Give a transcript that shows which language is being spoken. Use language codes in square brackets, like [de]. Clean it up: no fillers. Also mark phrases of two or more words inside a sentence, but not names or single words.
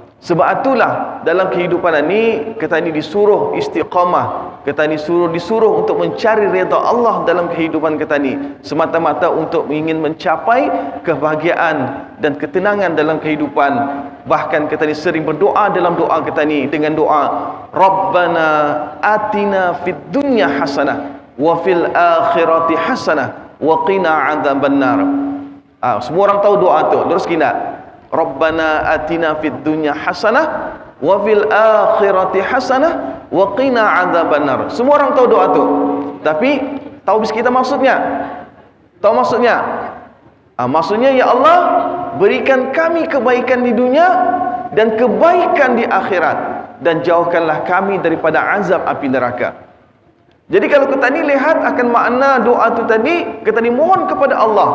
[ms] Sebab itulah dalam kehidupan ini kita ini disuruh istiqamah. Kita ini disuruh untuk mencari redha Allah dalam kehidupan kita ini, semata-mata untuk ingin mencapai kebahagiaan dan ketenangan dalam kehidupan. Bahkan kita ini sering berdoa dalam doa kita ini dengan doa [ar] ربنا آتنا في الدنيا حسنة وفي الآخرة حسنة وقنا عذاب النار. [ms] Semua orang tahu doa tu. Terus kita [ar] ربنا آتنا في الدنيا حسنة وفي الآخرة حسنة وقنا عذاب النار. [ms] Semua orang tahu doa tu. Tapi tahu kita maksudnya? Tahu maksudnya? Maksudnya ya Allah, berikan kami kebaikan di dunia dan kebaikan di akhirat, dan jauhkanlah kami daripada azab api neraka. Jadi kalau kita ni lihat akan makna doa tu tadi, kita ni mohon kepada Allah.